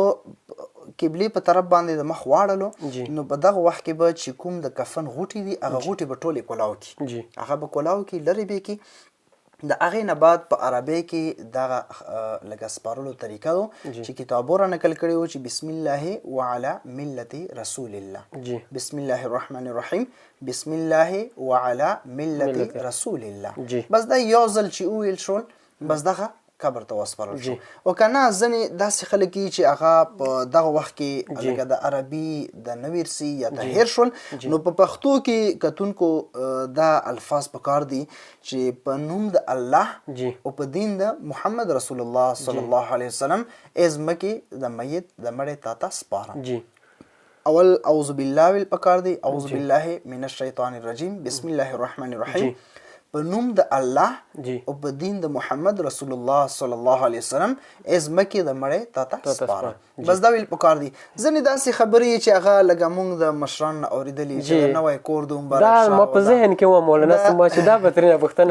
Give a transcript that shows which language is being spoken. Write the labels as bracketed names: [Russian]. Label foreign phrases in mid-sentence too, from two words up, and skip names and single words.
[Pashto] قبلې په طرف باندې د مخ واړلو نو په دغه وخت کې به چې کوم د کفن غوټې دي هغه غوټې به ټولې کولاو کړي هغه به کولاو کړي لرې به کړي د هغې نه بعد په عربۍ کې دغه لکه سپارلو طریقه و چې کتابو را نقل کړی و چې [Arabic] بسم الله وعلى ملت رسول الله بسم الله الرحمن الرحیم بسم الله وعلى ملت رسول الله [Pashto] بس دا یو ځل چې وویل شول بس دغه قبر ته وسپارل شو او که نه ځینې داسې خلک چې هغه په دغه وخت کې لکه د عربي د نه ویرسي یا د هیر شول نو په پښتو کې کتونکو دا الفاظ پکار دي چې په نوم د الله او په دین د محمد رسول الله [Arabic] صلی الله علیه وسلم [Pashto] ازمکې د میت د مړی تا ته سپاره اول [Arabic] اعوذ بالله [Pashto] ویل پکار دی [Arabic] اعوذ بالله من الشیطان الرجیم بسم الله الرحمن الرحیم [Pashto] په نوم د الله او په دین د محمد رسول الله [Arabic] صلی الله علیه وسلم [Pashto] ازمکې د مړی تا ته سپاره بس دا ویل پکار دي ځینې داسې خبرې چې هغه لکه موږ د مشران نه اورېدلي چې نوی کور د مبارک شه دا ما په ذهن کې وه مولانا صاحب ما چې دا به ترېنه پوښتنه